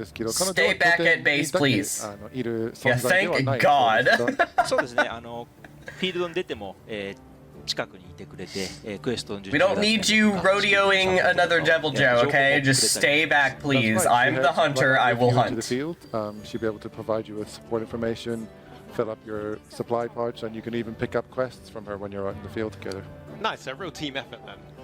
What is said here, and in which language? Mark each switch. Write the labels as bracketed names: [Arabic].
[English] Stay back at base, please. Yeah, thank God. [Japanese] そうですね。フィールドに出ても、近くにいてくれて、クエストの [English] We don't need you rodeoing another Devil Joe, okay? Just stay back, please. I'm the hunter, I will hunt. She'll be able to provide you with support information, fill up your supply pouch, and you can even pick up quests from her when you're out in the field together. Nice, a real team effort then.